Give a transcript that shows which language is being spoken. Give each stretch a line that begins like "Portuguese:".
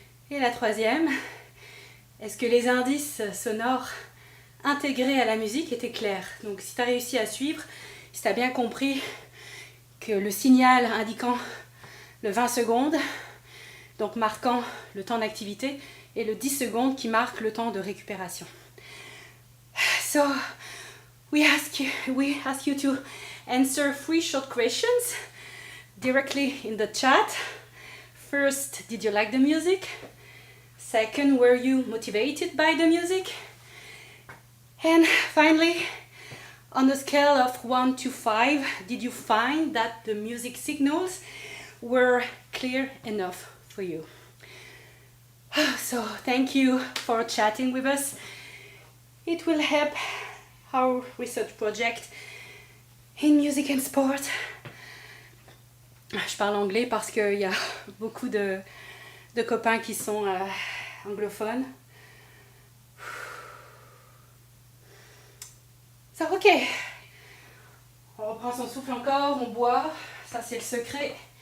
French: Et la troisième, est-ce que les indices sonores intégrés à la musique étaient clairs? Donc si tu as réussi à suivre, si tu as bien compris que le signal indiquant le 20 secondes, donc marquant le temps d'activité, et le 10 secondes qui marque le temps de récupération.
English: So, we ask you to answer 3 short questions directly in the chat. First, did you like the music? Second, were you motivated by the music? And finally, on a scale of 1 to 5, did you find that the music signals were clear enough for you? So, thank you for chatting with us. It will help our research project in music and sport.
French: Je parle anglais parce qu'il y a beaucoup de copains qui sont anglophones. So, ok. On reprend son souffle encore, on boit. Ça, c'est le secret.